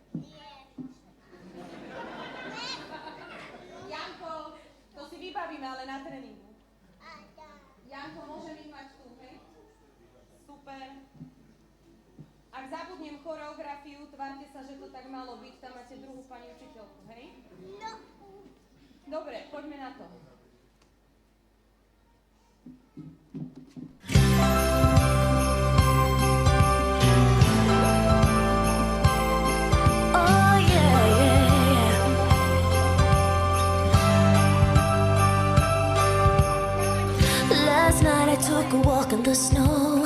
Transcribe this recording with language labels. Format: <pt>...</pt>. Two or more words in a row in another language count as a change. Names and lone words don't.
<sk>Janko, to si vybavíme, ale na tréningu. Janko, môžem ich mať tu, hej? Super. Ak zabudnem choreografiu, tvárte sa, že to tak malo byť. Tam máte druhú pani učiteľku, hej? No. Dobre, poďme na to.</sk> <en>Oh yeah, yeah. Last night I took a walk in the snow.</en>